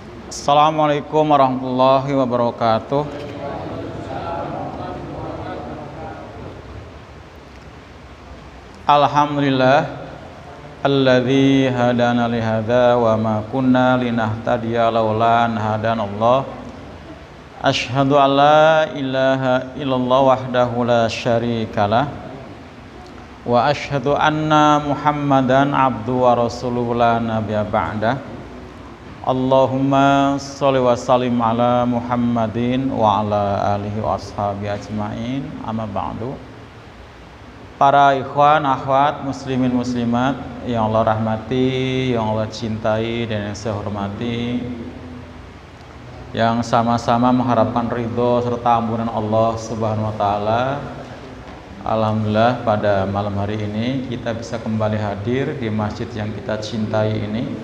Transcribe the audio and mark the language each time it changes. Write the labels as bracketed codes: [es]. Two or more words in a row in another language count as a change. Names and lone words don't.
[ar] السلام عليكم ورحمة الله وبركاته. الحمد لله الذي هدانا لهذا وما كنا لنهتدي لولا أن هدانا الله. أشهد أن لا إله إلا الله وحده لا شريك له وأشهد أن محمدا عبده ورسوله لا نبي بعده. اللهم صل وسلم على محمد وعلى آله وأصحابه أجمعين أما بعد. [id] Para ikhwan, akhwat, muslimin, muslimat yang Allah rahmati, yang Allah cintai dan yang saya hormati, yang sama-sama mengharapkan ridho serta ampunan Allah [ar] سبحانه وتعالى. [id] Alhamdulillah pada malam hari ini kita bisa kembali hadir di masjid yang kita cintai ini.